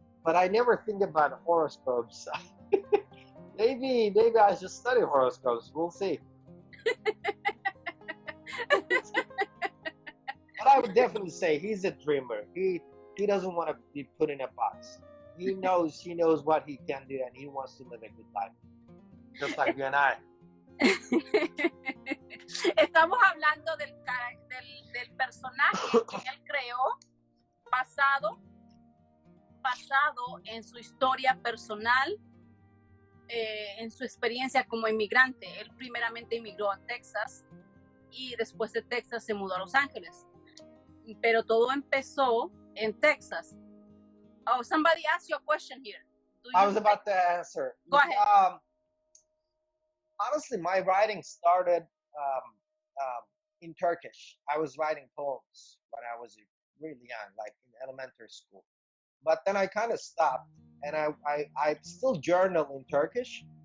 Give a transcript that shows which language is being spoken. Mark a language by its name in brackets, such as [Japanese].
[English] But I never think about horoscopes. maybe I should study horoscopes. We'll see. But I would definitely say he's a dreamer. He doesn't want to be put in a box. He knows what he can do and he wants to live a good life. Just like you and I. [Spanish] Estamos hablando del personaje que él creó basado en su historia personal, en su experiencia como inmigrante. Él primeramente emigró a Texas y después de Texas se mudó a Los Ángeles. Pero todo empezó en Texas. [English] Oh, somebody asked you a question here. I was about to answer. Go ahead. Honestly, my writing started in Turkish. I was writing poems when I was really young, like in elementary school. But then I kind of stopped, and I still journal in Turkish.